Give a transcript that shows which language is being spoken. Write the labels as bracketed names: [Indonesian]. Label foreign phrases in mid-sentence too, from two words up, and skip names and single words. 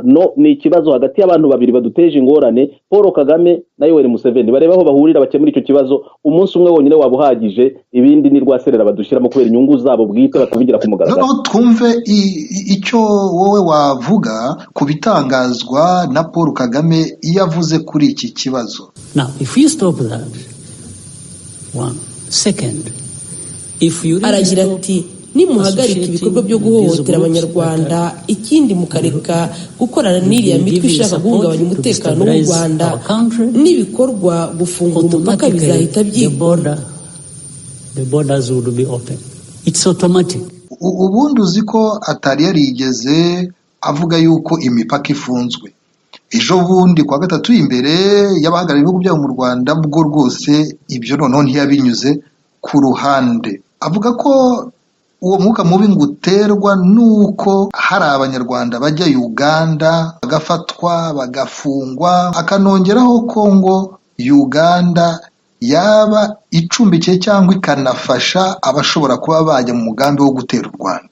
[Kinyarwanda] No, ni ikibazo hagati y'abantu babiri baduteje ingorane, Paul Kagame na Yoweri Museveni. Bareba aho bahurira bakemura icyo kibazo, umunsi umwe wonyine wabuhagije, ibindi ni rwaserera badushyiramo kubera inyungu zabo bwite batabigira ku mugaragaro. Noneho twumve icyo wowe wavuga ku bitangazwa na Paul Kagame iyo avuze kuri iki kibazo. [English] Now, if we stop that, one second, if you [Kinyarwanda] aragira ati nimuhagarika ibikorwa byo guhohotera abanyarwanda, ikindi mukareka gukorana n'iriya mitwe ishaka guhungabanya umutekano w'u Rwanda n'ibikorwa gufunga umupaka bizahita byikora. [English] The borders would be open. It's automatic. [Kinyarwanda] Ubundi uzi ko atari yarigeze avuga yuko imipaka ifunzwe. Ejo bundi kwa gatatu imbere y'abahagarariye ibihugu byabo mu Rwanda, bwo rwose ibyo noneho ntiyabinyuze ku ruhande. Avuga ko uwo mwuka mubi nguterwa nuko hari abanyarwanda bajya Uganda bagafatwa bagafungwa, akanongeraho ko ngo Uganda yaba icumbikiye cyangwa ikanafasha abashobora kuba bajya mu mugambi wo gutera u Rwanda.